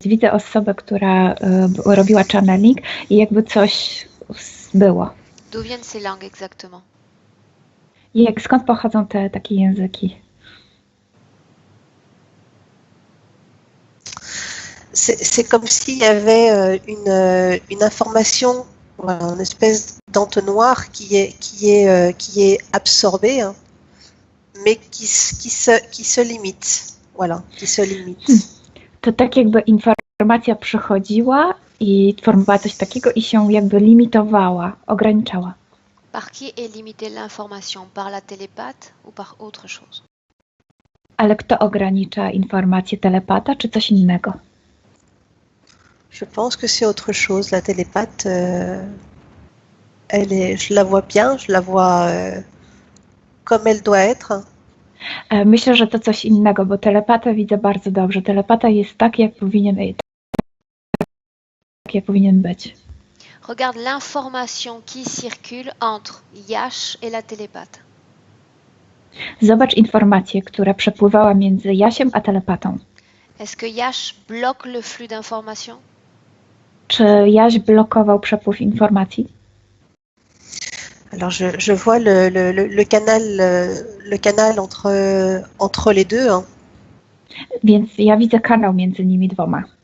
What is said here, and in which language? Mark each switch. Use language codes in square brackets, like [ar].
[pl] Widzę osobę, która robiła channeling i jakby coś było. [fr] D'où viennent ces langues exactement? [pl] I skąd pochodzą te takie języki? [fr] C'est comme s'il y avait une information, voilà, une espèce d'entonnoir qui est absorbée, hein, mais qui se limite. Voilà, qui se limite. [pl] To tak jakby informacja przychodziła i formowała coś takiego i się jakby limitowała, ograniczała. [fr] Par qui est limitée l'information? Par la télépathe ou par autre chose? [pl] Ale kto ogranicza informację, telepata czy coś innego? [fr] Je pense que c'est autre chose. La télépathe, je la vois bien, je la vois comme elle doit être. [pl] Myślę, że to coś innego, bo telepatę widzę bardzo dobrze. Telepata jest tak, jak powinien być. [fr] Regarde l'information qui circule entre Yash et la télépathe. [pl] Zobacz informację, która przepływała między Jasiem a telepatą. [fr] Est-ce que Yash bloque le flux d'informations? [pl] Czy Jaś blokował przepływ informacji? [fr] Alors je vois le canal entre les deux. Hein. [pl] Więc ja widzę kanał między nimi dwoma.